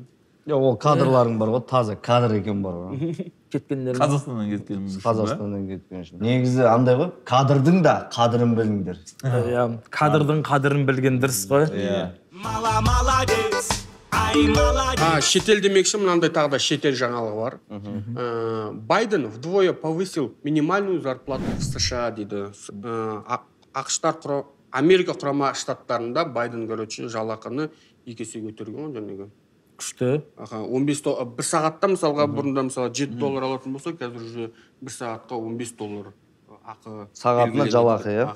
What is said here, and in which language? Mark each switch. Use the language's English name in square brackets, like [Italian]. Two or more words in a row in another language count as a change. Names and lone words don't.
[Kazakh] Ол кадрларың бар ғой, таза кадр екен бар ғой. Кеткендер. Қазақстаннан кеткеніміз үшін. Қазақстаннан кеткен үшін. Негізі андай ғой, кадрдың да қадірін біліңдер. Кадрдың қадірін білген дұрыс қой. [Russian] Молодец, ай, молодец. [Kazakh] Шетел демекші, мынандай тағы да шетел жаңалығы бар. [Russian] Байден вдвое повысил минимальную зарплату в США дейді. [Kazakh] Америка құрама штаттарында Байден, жалақыны 2 есе көтерген жаңағы. Күшті. 15 бір сағатта мысалға бұрында мысалы $7 алатын болса, қазір уже бір сағатқа $15 ақы. Сағатына жалақы, иә?